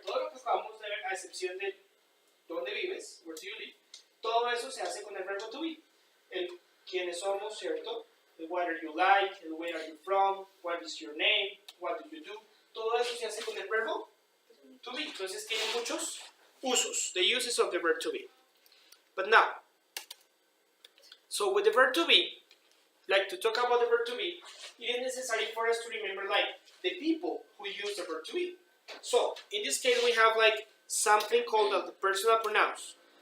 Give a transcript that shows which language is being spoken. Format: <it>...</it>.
<es>Todo lo que acabamos de ver, a excepción de dónde vives,</es> <en>where do you live,</en> <es>todo eso se hace con el verbo to be. El quiénes somos, ¿cierto?</es> <en>El what are you like, el where are you from, what is your name, what do you do.</en> <es>Todo eso se hace con el verbo to be. Entonces tiene muchos usos,</es> <en>the uses of the verb to be. But now, so with the verb to be, like to talk about the verb to be, it is necessary for us to remember like the people who use the verb to be. So in this case we have like something called the personal pronouns.</en>